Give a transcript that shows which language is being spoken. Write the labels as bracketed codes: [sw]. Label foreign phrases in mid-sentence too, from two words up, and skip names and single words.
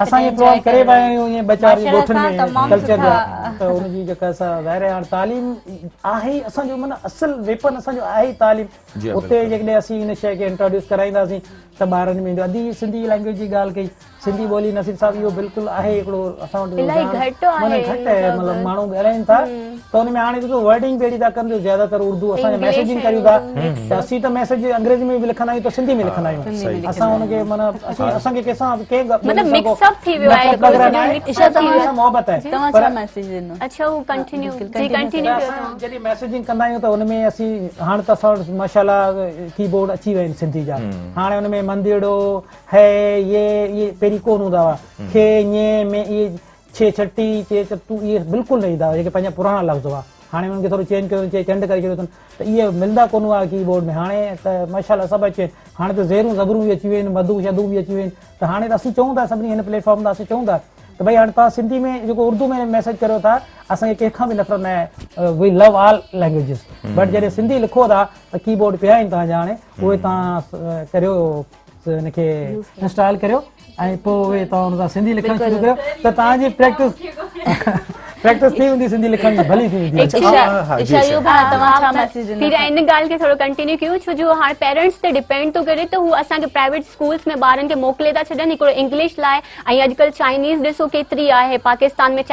[sd] असांजे प्रोग्राम करे विया आहियूं ईअं ॿ-4 ॻोठनि में कल्चर जा त हुनजी जेका असां ज़ाहिर आहे हाणे तालीम आहे ई असांजो माना असुल वेपन असांजो आहे ई तालीम उते जेकॾहिं असीं हिन शइ खे इंट्रोड्यूस कराईंदासीं त ॿारनि में अॼु सिंधी लैंग्वेज जी ॻाल्हि कई सिंधी ॿोली नसीर साहब इहो बिल्कुलु आहे हिकिड़ो असां वटि घटि आहे मतिलबु माण्हू ॻाल्हाइनि था त हुन में हाणे ॾिसो वर्डिंग कहिड़ी था कनि ज्यादातर उर्दू असांजे मैसेजिंग कयूं था त असीं त मैसेज अंग्रेजी में बि लिखंदा आहियूं त सिंधी में लिखंदा आहियूं असां हुनखे माना असांखे कंहिंसां मोहबत आहे जॾहिं मैसेजिंग कंदा आहियूं त हुनमें असीं हाणे त असां वटि माशाल्लाह कीबोर्ड अची विया आहिनि सिंधी जा हाणे हुनमें मंदिड़ो है ये पहिरीं कोन हूंदा हुआ खे ञे में इहे छे छटी चे चटू इहे बिल्कुलु न ईंदा हुआ जेके पंहिंजा पुराणा लफ़्ज़ हुआ हाणे हुननि खे थोरो चेंज कयो चे चंड करे छॾियो अथनि त इहे मिलंदा कोन हुआ कीबोर्ड में हाणे त माशाल्लाह सभु अची विया हाणे त ज़ेरूं ज़बरूं बि अची वियूं आहिनि मधू शधू बि अची वियूं आहिनि त हाणे त असीं चऊं था सभिनी हिन प्लेटफॉर्म तां असीं चऊं था त भई हाणे तव्हां सिंधी में जेको उर्दू में मैसेज करियो था असांखे कंहिंखां बि नफ़रत न आहे [en] We love all languages but [sd] जॾहिं सिंधी लिखो था त कीबोर्ड पिया आहिनि तव्हांजा हाणे उहे तव्हां करियो हिनखे इंस्टॉल करियो ऐं पोइ उहे तव्हां हुन सां सिंधी लिखणु शुरू कयो त तव्हांजी प्रैक्टिस थी वेंदी सिंधी लिखण जी भली थी वेंदी फिर इन ॻाल्हि खे थोरो कंटिन्यू कयूं छो जो हाणे पेरेंट्स ते डिपेंड थो करे त हू असांखे [en] private schools [sd] में ॿारनि खे मोकिले था छॾनि हिकिड़ो इंग्लिश लाइ ऐं अॼुकल्ह चाइनीज़ ॾिसो केतिरी आहे पाकिस्तान में